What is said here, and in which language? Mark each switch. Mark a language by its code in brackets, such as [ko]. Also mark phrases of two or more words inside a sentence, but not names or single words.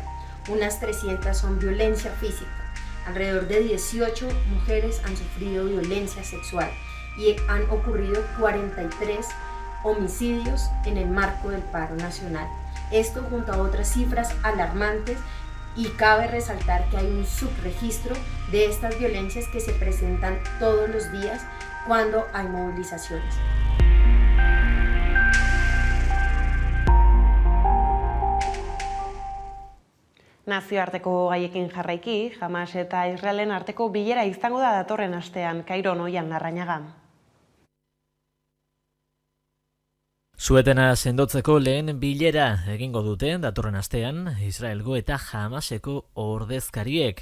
[es] Unas 300 son violencia física. Alrededor de 18 mujeres han sufrido violencia sexual y han ocurrido 43 homicidios en el marco del paro nacional. Esto junto a otras cifras alarmantes, y cabe resaltar que hay un subregistro de estas violencias que se presentan todos los días cuando hay movilizaciones. [eu] Nazioarteko gaiekin jarraiki, Hamas eta Israelen arteko bilera izango da datorren astean, Kairon Oian Larrañaga. Suetena sendotzeko lehen bilera egingo dute datorren astean Israelgo eta Hamaseko ordezkariek.